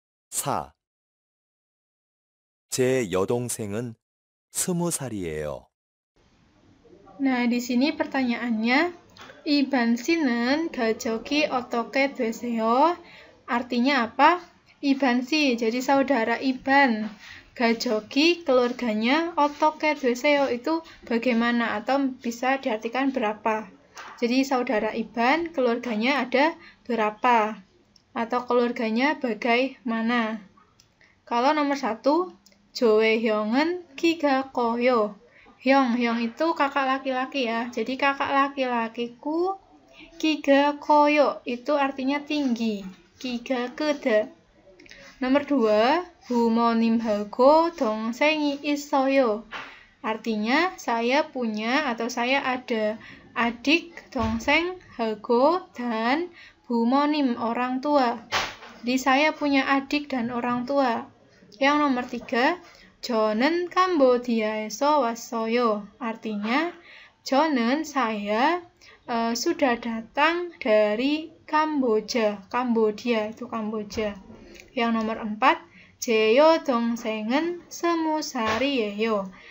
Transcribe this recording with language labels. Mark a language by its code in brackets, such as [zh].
[ko] 4. 제 여동생은 20살이에요. [id] Nah, di sini pertanyaannya, [ko] 이반 씨는 가족이 어떻게 되세요? [id] Artinya apa? 이반 씨, jadi saudara Iban. [ko] 가족이, [id] keluarganya, [ko] 어떻게 되세요 [id] itu bagaimana atau bisa diartikan berapa. Jadi saudara Iban, keluarganya ada berapa atau keluarganya bagaimana. Kalau nomor 1, [ko] 조의 형은 키가 커요. [id] 형 itu kakak laki-laki ya. Jadi kakak laki-lakiku [ko] 키가 커요 [id] itu artinya tinggi. [ko] 키가 크다. [id] Nomor 2, [ko] 부모님하고 동생이 있어요. [id] Artinya saya punya atau saya ada adik, 동생, 하고 dan 부모님 orang tua. Jadi saya punya adik dan orang tua. Yang nomor 3, [ko] 저는 캄보디아에서 왔어요. [id] Artinya, 저는 saya sudah datang dari Kamboja. Kambodia itu Kamboja. Yang nomor 4, [ko] 제 여동생은 20살이에요.